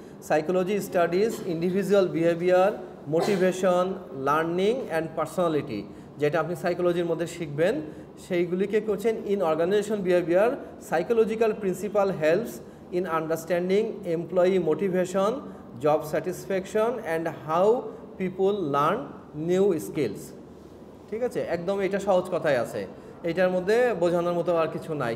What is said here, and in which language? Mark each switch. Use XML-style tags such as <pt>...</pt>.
<en>Psychology studies individual behavior, motivation, learning and personality.</en> <bn>যেটা আপনি সাইকোলজির মধ্যে শিখবেন সেইগুলিকে করছেন in organisation behaviour.</bn> <en>Psychological principle helps in understanding employee motivation, job satisfaction and how people learn new skills.</en> <bn>ঠিক আছে, একদম এটা সহজ কথাই আছে, এইটার মধ্যে বোঝানোর মতো আর কিছু নাই।</bn>